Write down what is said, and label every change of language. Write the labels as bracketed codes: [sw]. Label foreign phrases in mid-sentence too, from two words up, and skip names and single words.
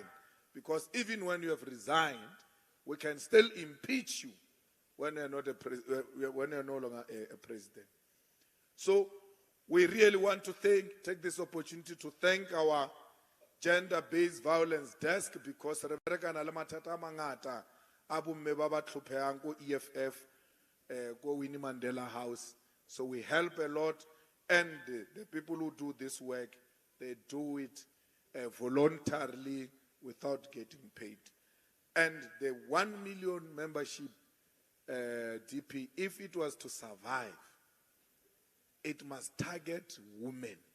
[en] Because even when you have resigned, we can still impeach you when you're not when you're no longer a president. So we really want to take this opportunity to thank our gender-based violence desk, because Rebecca [tn] na le mathata a mangata a bomme ba ba tlhophehang ko EFF, ko Winnie Mandela House. [en] So we help a lot. And the people who do this work, they do it voluntarily without getting paid. And the 1 million membership DP, if it was to survive, it must target women.